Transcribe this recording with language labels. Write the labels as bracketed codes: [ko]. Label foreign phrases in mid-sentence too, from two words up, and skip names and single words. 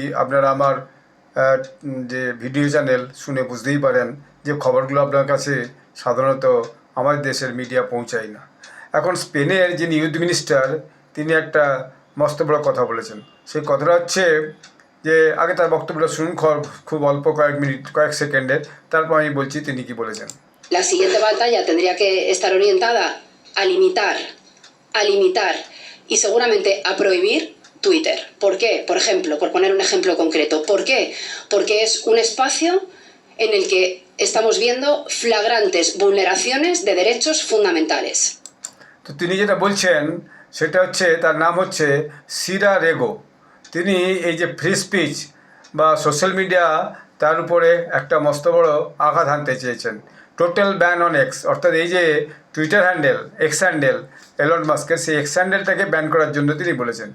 [bn] আপনারা আমার যে ভিডিও চ্যানেল শুনে বুঝতেই পারেন যে খবরগুলো আপনার কাছে সাধারণত আমাদের দেশের মিডিয়া পৌঁছায় না। এখন স্পেনের যিনি [en] youth minister [bn] তিনি একটা মস্ত বড় কথা বলেছেন। সেই কথাটা হচ্ছে যে আগে তার বক্তব্যটা শুনুন, খুব অল্প কয়েক সেকেন্ডের, তারপর আমি বলছি তিনি কি বলেছেন। [es] La siguiente batalla tendría que estar orientada a limitar y seguramente a prohibir Twitter. ¿Por qué? Por ejemplo, por poner un ejemplo concreto. ¿Por qué? Porque es un espacio en el que estamos viendo flagrantes vulneraciones de derechos fundamentales. [bn] তো তিনি যেটা বলছেন সেটা হচ্ছে, তার নাম হচ্ছে সিরা রেগো। তিনি এই যে [en] free speech [bn] বা [en] social media [bn] তার উপরে একটা মস্ত বড় আঘাত হানতে চেয়েছেন। [en] total ban on X, [bn] অর্থাৎ এই যে [en] Twitter handle, X handle [bn] এলন মাস্কের, সেই এক্স হ্যান্ডেলটাকে ব্যান করার জন্য তিনি বলেছেন।